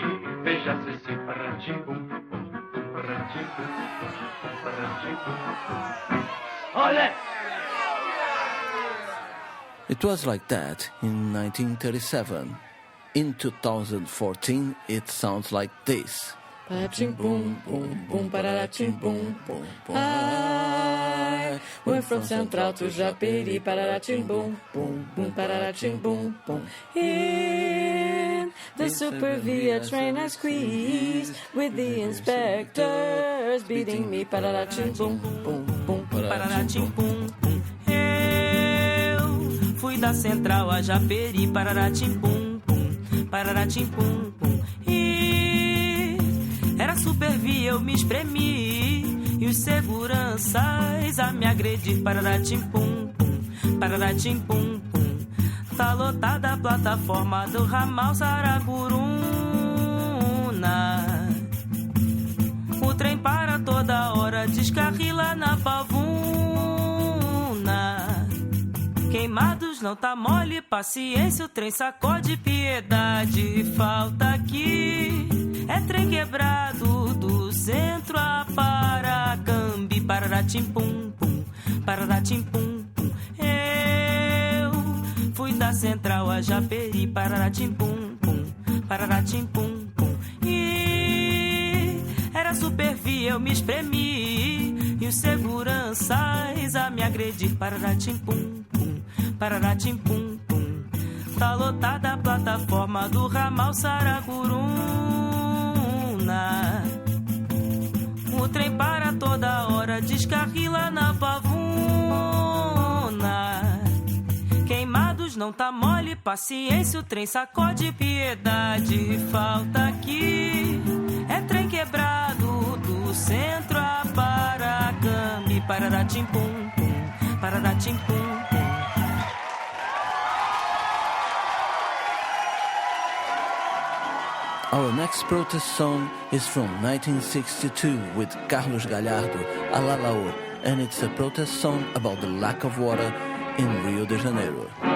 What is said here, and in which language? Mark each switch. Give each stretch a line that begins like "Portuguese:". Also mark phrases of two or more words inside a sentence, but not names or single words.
Portuguese: Veja se se para timbum, para timbum, para timbum. Olé!
English: It was like that in 1937. In 2014, it sounds like this. Boom, boom, boom, pararatim, boom, boom, boom. I went from Central to Japeri, pararatim, boom, boom, boom, pararatim, boom, boom. In the Super Via train I squeezed with the inspectors beating me, pararatim, boom, boom, boom, pararatim, boom, boom.
Portuguese: Eu Fui da Central a Japeri, pararatim-pum, pum, pararatim-pum, pum. E era supervia, eu me espremi, e os seguranças a me agredir, pararatim-pum, pum, pararatim-pum, pum. Tá lotada a plataforma do ramal Saracuruna. O trem para toda hora, descarrila na pavuna. Queimados não tá mole, paciência, o trem sacode, piedade. Falta aqui, é trem quebrado, do centro a Paracambi, pararatim-pum, pum, pararatim-pum, pum. Eu fui da Central a Japeri, pararatim-pum, pum, pararatim-pum, pum. E era supervia, eu me espremi, e os seguranças a me agredir, pararatim-pum, pum, pararatim-pum, pum. Tá lotada a plataforma do ramal Saracuruna. O trem para toda hora, descarrila na pavuna. Queimados não tá mole, paciência, o trem sacode, piedade. Falta aqui, é trem quebrado, do centro a Paracambi, pararatim-pum, pum, pararatim-pum, pum.
English: Our next protest song is from 1962 with Carlos Gallardo, Alalaô, and it's a protest song about the lack of water in Rio de Janeiro.